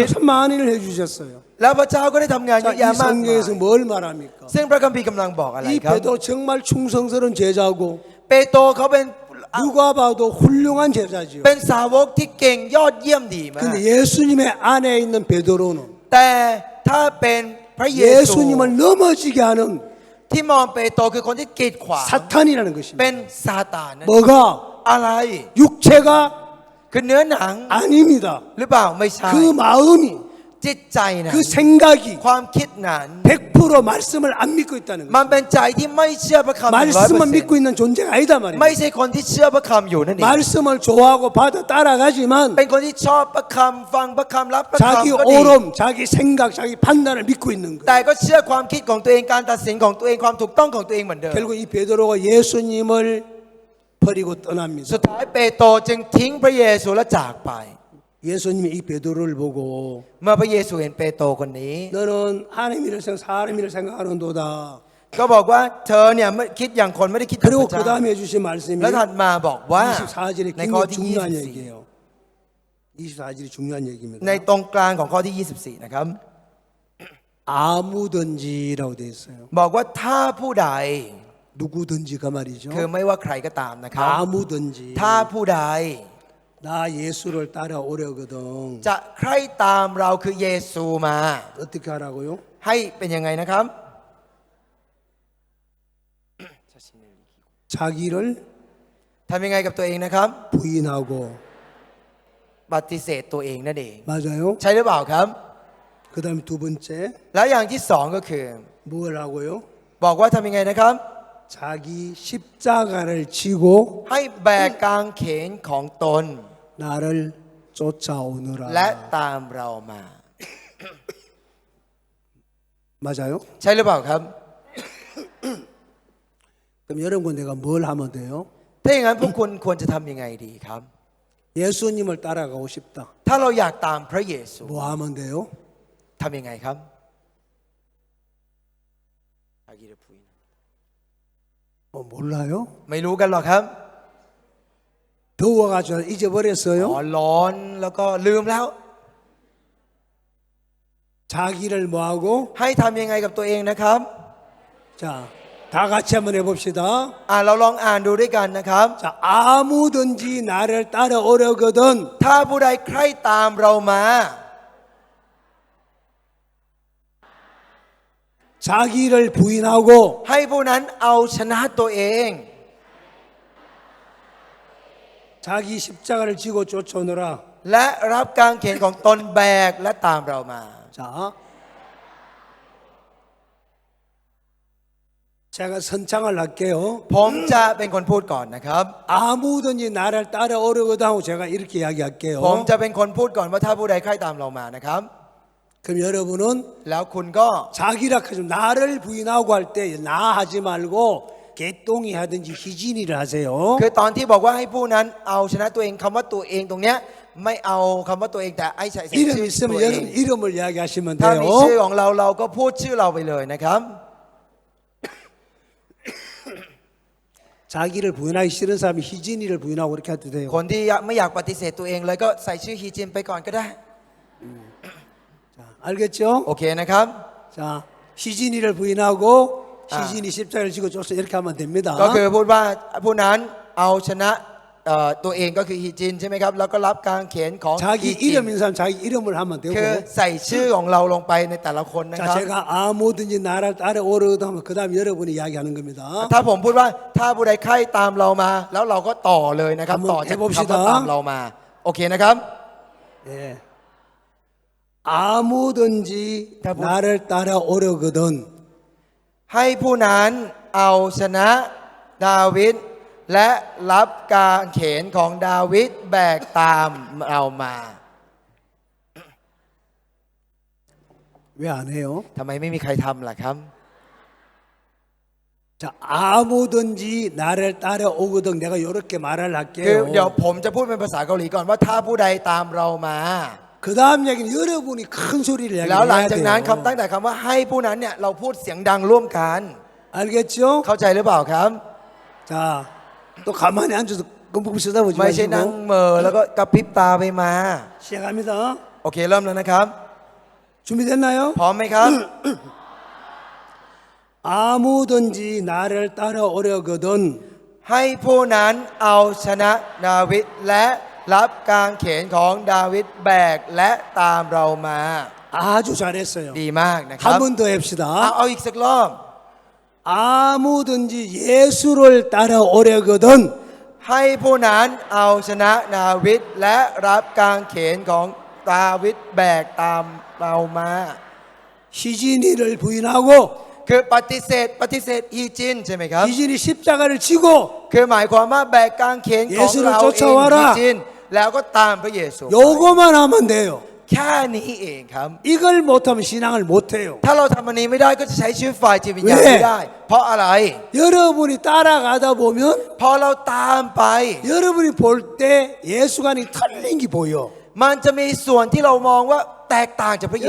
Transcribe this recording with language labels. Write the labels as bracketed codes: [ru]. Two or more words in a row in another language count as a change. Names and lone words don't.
[ko] 하나님처럼 참 많은 일을 해주셨어요. [th] แล้วพระเจ้าก็ได้ทำงานเย [ko] 자, อะ 이 [th] แยะมากมาย [ko] 성경에서 뭘 말합니까? [th] ซึ่งพระคัมภีร์กำลังบอกอะไร 이 ครับ [ko] 베드로 정말 충성스러운 제자고 [th] เปโตรเขาเป็น [ko] 누가 봐도 훌륭한 제자지요. [th] เป็นสาวกที่เก่งยอดเยี่ยมดีมาก [ko] 근데 예수님의 안에 있는 베드로는 [th] แต่ถ้าเป็นพระเยซู [ko] 예수님을 넘어지게 하는 [th] ที่มองเปโตรคือคนที่กีดขวาง [ko] 사탄이라는 [th] เป็น [ko] 것입니다. [th] ซาตานนั่น [ko] 뭐가 [th] อะไร [ko] 육체가 [th] คือเนื้อหนัง [ko] 아닙니다. [th] หรือเปล่าไม่ใช่ [ko] 그 마음이 [th] จิตใจนั้น [ko] 그 생각이 [th] ความคิดนั้น [ko] 100% 말씀을 안 믿고 있다는 [th] มัน [ko] 거예요. [th] เป็นใจที่ไม่เชื่อพระคำ [ko] 말씀만 100% 믿고 있는 존재가 아니다 [th] ไม่ [ko] 말이에요. [th] ใช่คนที่เชื่อพระคำอยู่นั่นเอง [ko] 말씀을 좋아하고 받아 따라가지만 [th] เป็นคนที่ชอบพระคำฟังพระคำรับพระ [ko] 자기 [th] คำก็ดี [ko] 오름, 자기 생각, 자기 판단을 믿고 있는 [th] แต่ [ko] 거예요. [th] ก็เชื่อความคิดของตัวเองการตัดสินของตัวเองความถูกต้องของตัวเองเหมือนเดิม [ko] 결국 이 베드로가 예수님을 버리고 떠납니다. [th] สุดท้ายเปโตรจึงทิ้งพระเยซูและจากไป [ko] 예수님이 이 베드로를 보고 [th] เมื่อพระเยซูเห็นเปโตรคนนี้ [ko] 너는 하나님 일을 생각, 사람 일을 생각하는도다. [th] ก็บอกว่าเธอเนี่ยไม่คิดอย่างคนไม่ได้คิดอย่างพ [ko] 그리고 [th] ระ [ko] 그 [th] เจ้า [ko] 다음에 해주신 말씀이 [th] แล้วถัดมาบอกว่า [ko] 24절이 [th] ในข้อ [ko] 굉장히 [th] ที่ [ko] 중요한 [th] 24 [ko] 얘기예요. 24절이 중요한 얘기입니다. [th] ในตรงกลางของข้อที่ 24 นะครับ [ko] 아무든지라고 되어 있어요. [th] บอกว่าถ้าผู้ใด [ko] 누구든지가 말이죠. [th] คือไม่ว่าใครก็ตามนะครับ [ko] 아무든지 [th] ถ้าผู้ใด [ko] 나 예수를 따라오려거든 [th] จะใคร่ตามเราคือเยซูมา [ko] 어떻게 하라고요? [th] ให้เป็นยังไงนะครับ [ko] 자기를 [th] ทำยังไงกับตัวเองนะครับ [ko] 부인하고 [th] ปฏิเสธตัวเองนั่นเอง [ko] 맞아요? [th] ใช่หรือเปล่าครับ [ko] 그 다음에 두 번째 [th] แล้วอย่างที่สองก็คือ [ko] 뭘 하고요? [th] บอกว่าทำยังไงนะครับ [ko] 자기 십자가를 지고 [th] ให้แบกกางเขนของตน [ko] 나를 쫓아오느라 [th] และตามเรามา [ko] 맞아요? [th] ใช่หรือเปล่าครับ [ko] 그럼 여러분 내가 뭘 하면 돼요? [th] ถ้าอย่างนั้นพวกคุณควรจะทำยังไงดีครับ [ko] 예수님을 따라가고 싶다. [th] ถ้าเราอยากตามพระเยซู [ko] 뭐 하면 돼요? [th] ทำยังไงครับ [ko] 몰라요? [th] ไม่รู้กันหรอกครับ [ko] 더워가지고 [th] อ๋อ [ko] 잊어버렸어요? [th] ร้อนแล้วก็ลืมแล้ว [ko] 자기를 뭐하고? [th] ให้ทำยังไงกับตัวเองนะครับ [ko] 자, 다 같이 한번 해봅시다. [th] เราลองอ่านดูด้วยกันนะครับ [ko] 자, 아무든지 나를 따라오려거든 [th] ถ้าผู้ใดใคร่ตามเรามา [ko] 자기를 부인하고 [th] ให้ผู้นั้นเอาชนะตัวเอง [ko] 자기 십자가를 지고 쫓아오느라. [th] และรับกางเขนของตนแบกและตามเรามา [ko] 자, 제가 선창을 할게요. [th] ผมจะเป็นคนพูดก่อนนะครับ [ko] 아무든지 나를 따라오려거든 하고 제가 이렇게 [th] ผม [ko] 이야기할게요. [th] จะเป็นคนพูดก่อนว่าถ้าผู้ใดใคร่ตามเรามานะครับ [ko] 그럼 여러분은 [th] แล้วคุณก็ [ko] 자기라 하지 나를 부인하고 할 때 나 하지 말고 개똥이 하든지 희진이를 하세요. [th] คือตอนที่บอกว่าให้ผู้นั้นเอาชนะตัวเองคำว่าตัวเองตรงเนี้ยไม่เอาคำว่าตัวเองแต่ไอ้ใส่ [ko] 이름 [th] ชื่อ [ko] 있으면 [th] ตัวเอง [ko] 여러분 이름을 이야기하시면 [th] ถ้ามีชื่อ [ko] 돼요. [th] ของเราเราก็พูดชื่อเราไปเลยนะครับ [ko] 자기를 부인하기 싫은 사람이 희진이를 부인하고 그렇게 해도 돼요. [th] คนที่ไม่อยากปฏิเสธตัวเองเลยก็ใส่ชื่อฮีจินไปก่อนก็ได้ [ko] 자, 알겠죠? [th] โอเคนะครับ [ko] 자, 희진이를 부인하고 희진이 십자가를 지고 쫓아 이렇게 하면 됩니다. [th] ก็คือพูดว่าผู้นั้นเอาชนะตัวเองก็คือฮีจินใช่ไหมครับแล้วก็รับกางเขนของฮี [ko] 자기 [th] จิน [ko] 이름인 사람 자기 이름을 하면 [th] คือ [ko] 되고. [th] ใส่ชื่อของเราลงไปในแต่ละคนนะค [ko] 자, [th] รับ [ko] 제가 아무든지 나를 따라오려거든 하면 그 다음 여러분이 이야기하는 겁니다. [th] ถ้าผมพูดว่าถ้าผู้ใดใคร่ตามเรามา แล้วเราก็ต่อเลยนะครับ [ko] 한번 [th] ต่อจากคำว่า [ko] 해봅시다. [th] ตามเรามา โอเคนะครับ [ko] 예. 아무든지 다 나를 따라오려거든 [th] ให้ผู้นั้นเอาชนะดาวิดและรับกางเขนของดาวิดแบกตามเรามา [ko] 왜 안 해요? [th] ทำไมไม่มีใครทำล่ะครับ [ko] 자, 아무든지 나를 따라오거든. 내가 이렇게 말을 [th] คือ [ko] 할게요. [th] เดี๋ยวผมจะพูดเป็นภาษาเกาหลีก่อนว่าถ้าผู้ใดตามเรามา [ko] 그 다음 얘기는 여러분이 큰 소리를 [th] แล้วหลัง [ko] 이야기해야 [th] จากนั้นคำ [ko] 돼요. [th] ตั้งแต่คำว่าให้ผู้นั้นเนี่ยเราพูดเสียงดังร่วมกัน [ko] 알겠죠? [th] เข้าใจหรือเปล่าครับ [ko] 자, 또 가만히 앉아서 끔찍 쳐다보지 [th] ไม่ใช่นั่ง [ko] 마시고 [th] เหม่อแล้วก็กระพริบตาไปมา [ko] 시작합니다. [th] โอเคเริ่มแล้วนะครับ [ko] 준비됐나요? [th] พร้อมไหมครับ [ko] 아무든지 나를 따라오려거든 [th] ให้ผู้นั้นเอาชนะดาวิดและรับกางเขนของดาวิดแบกและตามเรามา [ko] 아주 잘했어요. [th] ดีมากนะครับ [ko] 한 번 더 합시다. [th] เอาอีกสักรอบ [ko] 아무든지 예수를 따라오려거든 [th] ให้ผู้นั้นเอาชนะดาวิดและรับกางเขนของดาวิดแบกตามเรามา [ko] 희진이를 부인하고 [th] คือปฏิเสธฮีจินใช่ไหมครับ [ko] 희진이 십자가를 지고 [th] คือหมายความว่าแบกกางเขนของเราเอง [ko] เยซู쫓아와라 [th] ฮีจินแล้วก็ตามพระเยซู [ko] 요거만 하면 돼요. [th] แค่นี้เองครับ [ko] 이걸 못하면 신앙을 못해요. [th] ถ้าเราทำอันนี้ไม่ได้ก็จะใช้ชีวิตฝ่ายจิตวิญญาณไม่ได้ เพราะอะไร [ko] 여러분이 따라가다 보면 [th] พอเราตามไป [ko] 여러분이 볼 때 예수관이 틀린 게 보여. [th] มันจะมีส่วนที่เรามองว่าแตกต่างจากพระเยซู